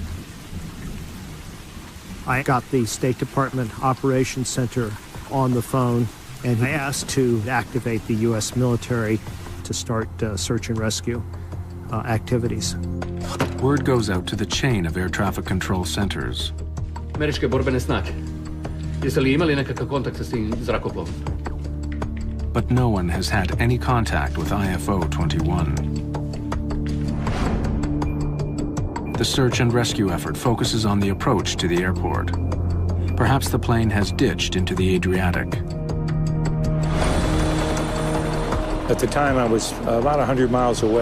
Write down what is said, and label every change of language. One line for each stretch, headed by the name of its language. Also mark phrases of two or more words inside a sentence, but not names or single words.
English: I got the State Department Operations Center on the phone and I asked to activate the U.S. military to start search and rescue activities. Word goes out to the chain of air traffic control centers.
Croatian: Američke borbene snage. Jeste li imali nekakav kontakt sa tim zrakoplovom?
English: But no one has had any contact with IFO-21. The search and rescue effort focuses on the approach to the airport. Perhaps the plane has ditched into the Adriatic. At the time, I was about 100 miles away.